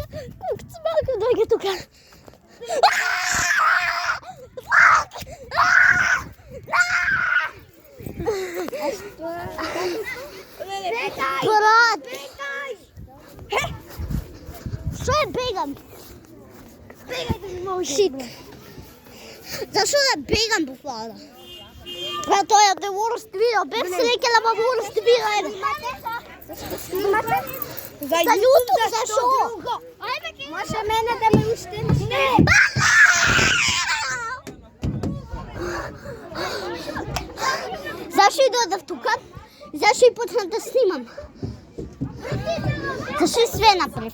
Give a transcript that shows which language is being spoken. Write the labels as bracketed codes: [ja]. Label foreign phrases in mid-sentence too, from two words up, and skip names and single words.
[mk] Малко дојде тука! Брат! Што е бегам? Шит. Зашо да бегам буквално? Брат, тој е да [en] worst video. [mk] Бев среќена во [en] worst video. [mk] Снимате? За YouTube, зашо? Може мене да ме устимаш? Не! Зашо и дојдов тука? Зашо и почнав да снимам? Зашо и све направив?